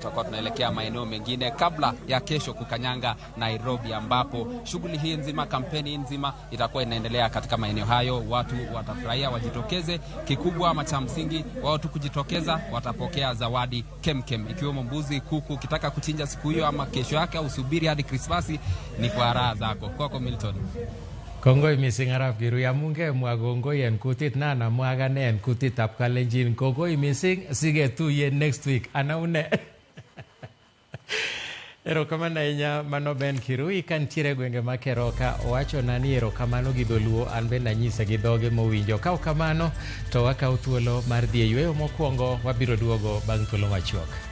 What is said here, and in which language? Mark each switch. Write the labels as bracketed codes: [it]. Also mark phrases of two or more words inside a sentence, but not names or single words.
[sw] Tutakuwa tunaelekea maeneo mengine kabla ya kesho kukanyanga Nairobi, ambapo shughuli hii nzima, kampeni nzima itakuwa inaendelea katika maeneo hayo. Watu watafurahia, wajitokeze. Kikubwa ama cha msingi wao tu kujitokeza, watapokea zawadi kemkem ikiwemo mbuzi, kuku. Ukitaka kuchinja siku hiyo ama kesho yake au subiri hadi Krismasi, ni kwa raha zako. Kwako Milton. [kln] Kongoi mising Arap Kirui, amunge mwagongoi en kutit na mwagane en kutit ab Kalenjin. Kongoi mising, sigetuye [en] next week. [kln] Anaune. [luo] Erokamano ahinya mano Ben Kirui kantiere gwenge ma Keroka. Owacho nani erokamano gi dholuo, an bende anyise gi dhoge mowinjo. Ka kamano to wakaw thuolo mar dhi e yweyo mokwongo, wabiro duogo bang' thuolo machuok.